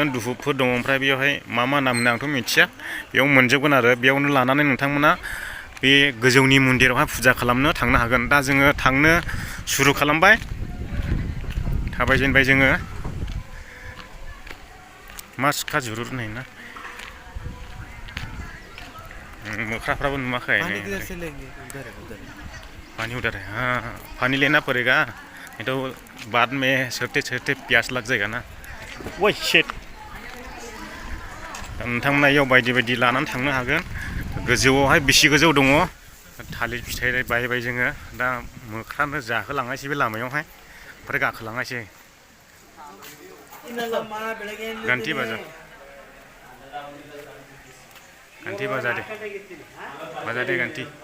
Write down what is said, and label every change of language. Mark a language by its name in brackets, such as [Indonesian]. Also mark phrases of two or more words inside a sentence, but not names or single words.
[Bodo] धुपफोर दङ, ओमफ्राय बेयावहाय मा नाम होनो आंथ' मिथिया। बेयाव मोनजोबगोन आरो बेयावनो लानानै नोंथांमोना बे गोजौनि मन्दिरावहाय फुजा खालामनो थांनो हागोन। दा जोङो थांनो सुरु खालामबाय, थाबायजेनबाय जोङो। मा सिखा जुरुर होननाय ना, मोख्राफ्राबो नुवाखै। [Hindi] पानी उधर है, हाँ पानी लेना पड़ेगा, नहीं तो बाद में चढ़ते प्यास लग जाएगा ना। [English] oh shit. [Bodo] नोंथांमोना इयाव बायदि लानानै थांनो हागोन। गोजौआवहाय बेसे गोजौ दङ, थालिर फिथाइ बायबाय जोङो। दा मोख्रानो जाहोलांनायसै बे लामायावहाय, ओमफ्राय गाखोलांनायसै। [Hindi] घंटी बजा दे घंटी।